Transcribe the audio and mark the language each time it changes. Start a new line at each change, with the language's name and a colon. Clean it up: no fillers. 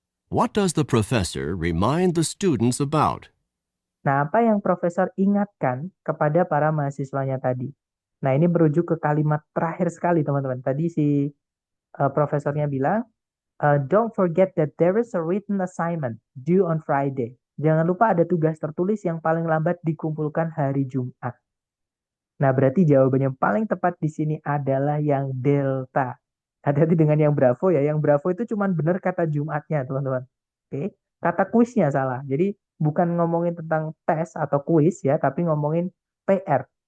English: What does the professor remind the students about?
Indonesian: Nah, apa yang profesor ingatkan kepada para mahasiswanya tadi? Nah, ini merujuk ke kalimat terakhir sekali, teman-teman. Tadi si profesornya bilang,
English: don't forget that there is a written assignment due on Friday.
Indonesian: Jangan lupa ada tugas tertulis yang paling lambat dikumpulkan hari Jumat. Nah, berarti jawabannya paling tepat di sini adalah yang delta. Hati-hati dengan yang bravo ya. Yang bravo itu cuma benar kata Jumatnya, teman-teman. Oke. Kata kuisnya salah. Jadi bukan ngomongin tentang tes atau kuis ya, tapi ngomongin PR.